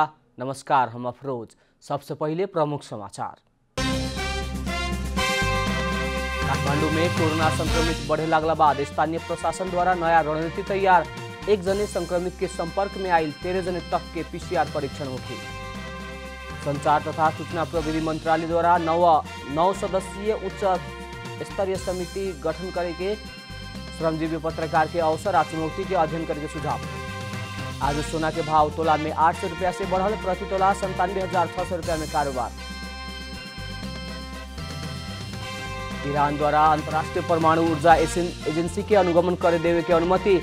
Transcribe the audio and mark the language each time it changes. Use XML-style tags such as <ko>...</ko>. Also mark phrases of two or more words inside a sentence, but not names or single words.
<mai>नमस्कार, हम अफरोज। सबसे पहले प्रमुख समाचार। काठमांडू में कोरोना संक्रमित बढ़े लगला बाद स्थानीय प्रशासन द्वारा नया रणनीति तैयार। एक जने संक्रमित के संपर्क में आयल 13 जने तक के पीसीआर परीक्षण होगी। संचार तथा सूचना प्रविधि मंत्रालय द्वारा 9 सदस्यीय उच्च स्तरीय समिति गठन करेके श्रमजीवी पत्रकार के अवसर आ चुनौती के अध्ययन करके सुझाव। आज सोना के भाव तोला में 800 रुपया से बढ़ल, प्रति तोला 97,600 रुपया में कारोबार। ईरान द्वारा अंतर्राष्ट्रीय परमाणु ऊर्जा एजेंसी के अनुगमन करे देवे के अनुमति।</mai>